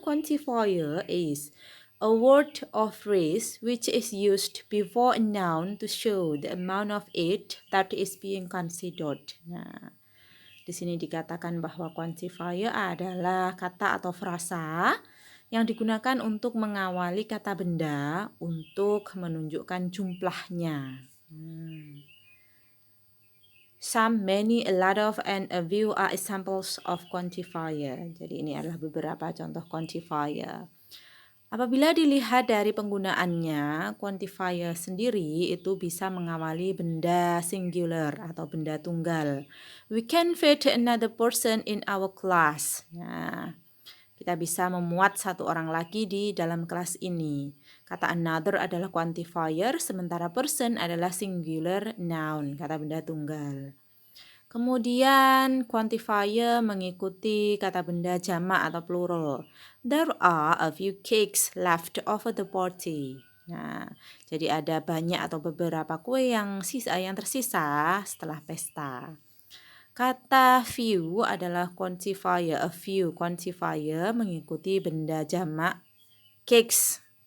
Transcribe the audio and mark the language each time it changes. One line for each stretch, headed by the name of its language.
English: Quantifier is a word or phrase which is used before a noun to show the amount of it that is being considered.
Indonesian: Nah, di sini dikatakan bahwa quantifier adalah kata atau frasa yang digunakan untuk mengawali kata benda untuk menunjukkan jumlahnya.
English: Some, many, a lot of, and a few are examples of quantifier.
Indonesian: Jadi ini adalah beberapa contoh quantifier. Apabila dilihat dari penggunaannya, quantifier sendiri itu bisa mengawali benda singular atau benda tunggal.
English: We can fit another person in our class.
Indonesian: Nah, kita bisa memuat satu orang lagi di dalam kelas ini. Kata another adalah quantifier, sementara person adalah singular noun, kata benda tunggal. Kemudian quantifier mengikuti kata benda jamak atau plural. There are a few cakes left over the party. Nah, jadi ada banyak atau beberapa kue yang tersisa setelah pesta. Kata few adalah quantifier. A few quantifier mengikuti benda jamak cakes.